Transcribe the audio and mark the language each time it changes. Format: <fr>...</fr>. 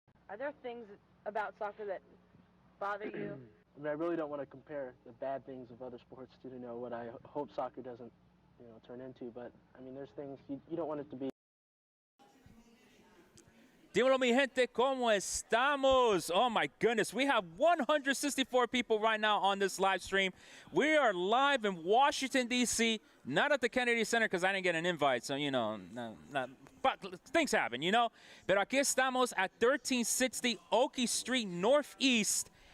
<en>Are there things about soccer that bother you? I mean, I really don't want to compare the bad things of other sports to, what I hope soccer doesn't, turn into. But, I mean, there's things, you don't want it to be.</en> <es>Dímelo, mi gente, ¿cómo estamos?</es> <en>Oh my goodness, we have 164 people right now on this live stream. We are live in Washington, D.C., not at the Kennedy Center because I didn't get an invite, so, but things happen,</en> <es>Pero aquí estamos</es> <en>at 1360 Oakey Street Northeast</en>